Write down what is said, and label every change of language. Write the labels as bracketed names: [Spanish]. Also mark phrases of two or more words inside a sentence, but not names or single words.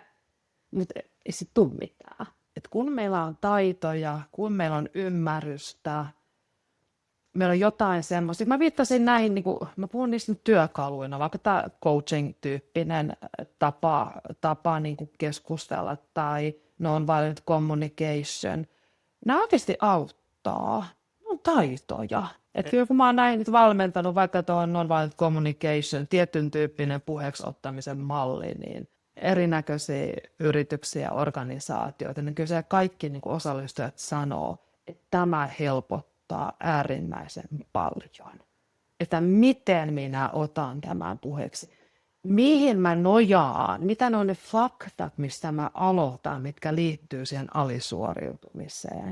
[Finnish] Mutta ei sit tule mitään. Et kun meillä on taitoja, kun meillä on ymmärrystä, meillä on jotain semmoista. Mä viittasin näihin, niin kuin, mä puhun niistä nyt työkaluina, vaikka tämä coaching-tyyppinen tapa niin kuin keskustella tai [English] non-violent communication. [Finnish] Nämä oikeasti auttaa. Ne on taitoja. Että kun mä oon näin nyt valmentanut vaikka tuon [English] non-violent communication, [Finnish] tietyn tyyppinen puheeksi ottamisen malli, niin erinäköisiä yrityksiä ja organisaatioita, niin kyllä se kaikki niin kuin osallistujat sanoo, että tämä helpottaa äärimmäisen paljon. Että miten minä otan tämän puheeksi, mihin mä nojaan, mitä ne on ne faktat, mistä mä aloitan, mitkä liittyy siihen alisuoriutumiseen.